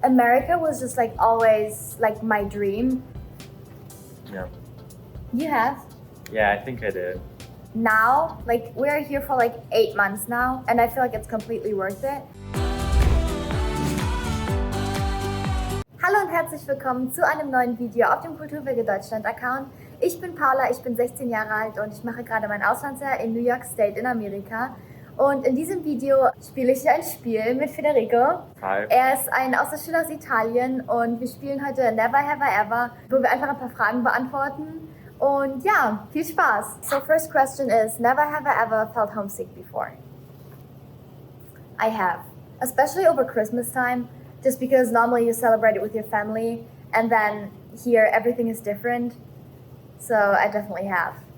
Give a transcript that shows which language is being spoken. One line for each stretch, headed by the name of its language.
English: America was just like always like my dream. Yeah. You have? Yeah, I think I did. Now, like we're here for like 8 months now, and I feel like it's completely worth it.
German: Hallo und herzlich willkommen zu einem neuen Video auf dem Kulturwege Deutschland Account. Ich bin Paula, ich bin 16 Jahre alt und ich mache gerade mein Auslandsjahr in New York State in Amerika. Und in diesem Video spiele ich hier ein Spiel mit Federico. Hi. Er ist ein Austauschschüler aus Italien und wir spielen heute Never Have I Ever, wo wir einfach ein paar Fragen beantworten. Und ja, viel Spaß.
English: So first question is, never have I ever felt homesick before? I have, especially over Christmas time, just because normally you celebrate it with your family and then here everything is different. So I definitely have.